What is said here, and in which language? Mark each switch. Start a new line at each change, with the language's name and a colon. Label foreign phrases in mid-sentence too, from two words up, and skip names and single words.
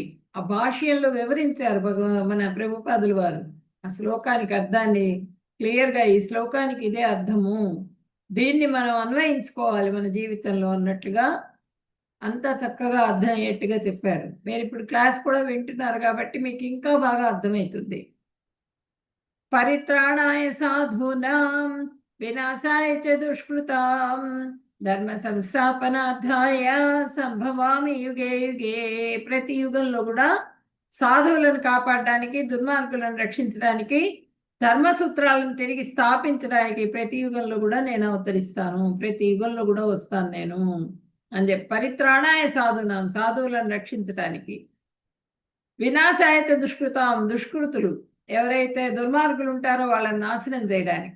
Telugu: ఆ భాష్యంలో వివరించారు మన ప్రభుపాదులు వారు ఆ శ్లోకానికి అర్థాన్ని క్లియర్గా. ఈ శ్లోకానికి ఇదే అర్థము, దీన్ని మనం అన్వయించుకోవాలి మన జీవితంలో అన్నట్లుగా అంతా చక్కగా అర్థం అయ్యేట్టుగా చెప్పారు. మీరు ఇప్పుడు క్లాస్ కూడా వింటున్నారు కాబట్టి మీకు ఇంకా బాగా అర్థమవుతుంది.
Sanskrit: పరిత్రాణాయ సాధూనాం వినాశాయ చ దుష్కృతాం ధర్మ సంస్థాపనార్థాయ సంభవామి యుగే యుగే.
Telugu: ప్రతి యుగంలో కూడా సాధువులను కాపాడడానికి, దుర్మార్గులను రక్షించడానికి, ధర్మసూత్రాలను తిరిగి స్థాపించడానికి ప్రతి యుగంలో కూడా నేను అవతరిస్తాను, ప్రతి యుగంలో కూడా వస్తాను నేను అని చెప్పి.
Sanskrit: పరిత్రాణాయ సాధునాం,
Telugu: సాధువులను రక్షించడానికి.
Sanskrit: వినాశాయత దుష్కృతాం,
Telugu: దుష్కృతులు ఎవరైతే దుర్మార్గులు ఉంటారో వాళ్ళని నాశనం చేయడానికి.